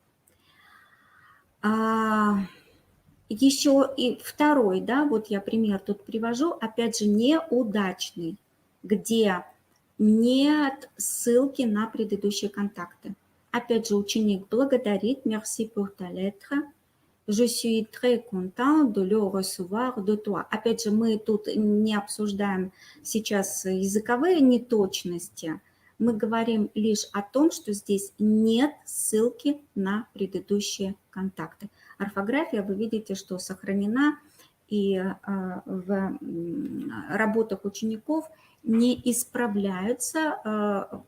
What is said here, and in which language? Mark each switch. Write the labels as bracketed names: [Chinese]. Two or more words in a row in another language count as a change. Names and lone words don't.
[Russian] Еще и второй, да, вот я пример тут привожу, опять же, неудачный, где нет ссылки на предыдущие контакты. Опять же, ученик благодарит, [French] merci pour ta lettre, je suis très content de le recevoir de toi. [Russian] Опять же, мы тут не обсуждаем сейчас языковые неточности, мы говорим лишь о том, что здесь нет ссылки на предыдущие контакты. Орфография, вы видите, что сохранена, и в работах учеников не исправляются.